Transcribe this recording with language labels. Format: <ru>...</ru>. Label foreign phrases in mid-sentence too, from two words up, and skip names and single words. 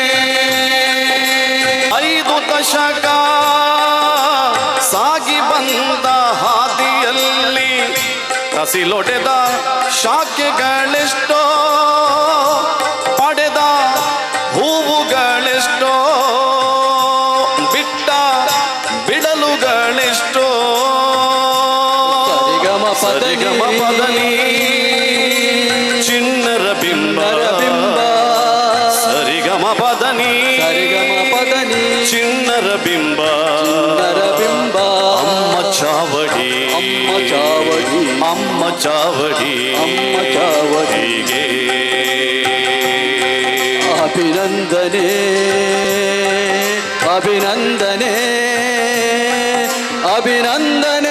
<kn>5 ದಶಕ ಸಾಗಿ ಬಂದ ಹಾದಿಯಲ್ಲಿ ಕಸಿಲೊಡೆದ ಶಾಖೆಗಳೆಷ್ಟೋ, ಪಡೆದ ಹೂವುಗಳೆಷ್ಟೋ, ಬಿಟ್ಟ ಬಿಡಲುಗಳೆಷ್ಟೋ. ಸರಿಗಮ ಪದನಿ ಚಿನ್ನರ ಬಿಂಬ ಸರಿಗಮ ಪದನಿ ಚಿನ್ನರ ಬಿಂಬ ಅಮ್ಮ ಚಾವಡಿ ಅಮ್ಮ ಚಾವಡಿ ಹೀಗೆ. ಅಭಿನಂದನೆ ಅಭಿನಂದನೆ ಅಭಿನಂದನೆ</kn>